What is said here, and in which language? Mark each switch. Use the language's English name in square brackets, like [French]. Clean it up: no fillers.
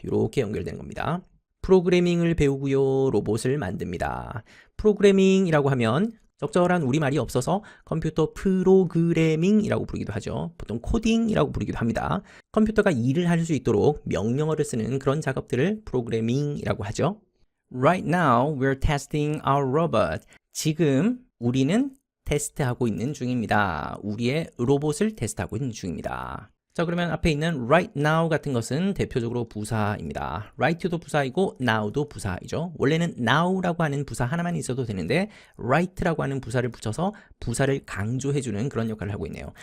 [Korean] 이렇게 연결되는 겁니다. 프로그래밍을 배우고요. 로봇을 만듭니다. 프로그래밍이라고 하면 적절한 우리말이 없어서 컴퓨터 프로그래밍이라고 부르기도 하죠. 보통 코딩이라고 부르기도 합니다. 컴퓨터가 일을 할 수 있도록 명령어를 쓰는 그런 작업들을 프로그래밍이라고 하죠. [English] Right now, we're testing our robot. [Korean] 지금 우리는 테스트하고 있는 중입니다. 우리의 로봇을 테스트하고 있는 중입니다. 자, 그러면 앞에 있는 [English] right now [Korean] 같은 것은 대표적으로 부사입니다. right도 부사이고 now도 부사이죠. 원래는 now라고 하는 부사 하나만 있어도 되는데 right라고 하는 부사를 붙여서 부사를 강조해주는 그런 역할을 하고 있네요.